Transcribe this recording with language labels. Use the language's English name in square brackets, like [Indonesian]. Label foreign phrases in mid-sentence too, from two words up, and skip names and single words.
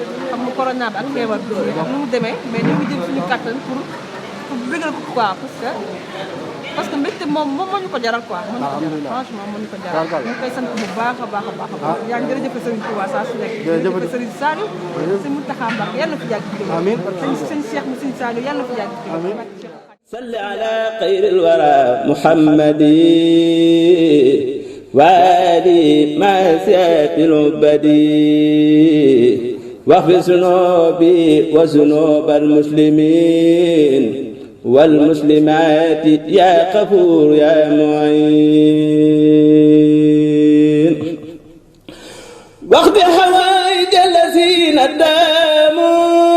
[Wolof] xam nga corona bi ak feebar bi nu mu demee mais ñu ngi jël suñu kattan pour bégal ko quoi [French] parce que [Wolof] mbégte moom moo ñu ko jaral quoi. alhamdulilah franchement moo ñu ko jaral. ñu koy sant bu baax a baax a baax. yaa ngi jërëjëf Sëriñ Tuubaa saa su nekk. jërëjëf Sëriñ Saliou. Sëñ Mountakha Mbacké yàlla na fi yàgg. amiin sëñ Cheikh mu Sëñ Saliou yàlla na fi yàgg. amiin. [Arabic] صل على خير الورى محمد وآله مع سيف العبد واغفر ذنوبي وذنوب المسلمين والمسلمات يا غفور يا معين واقض حوائج الذين داموا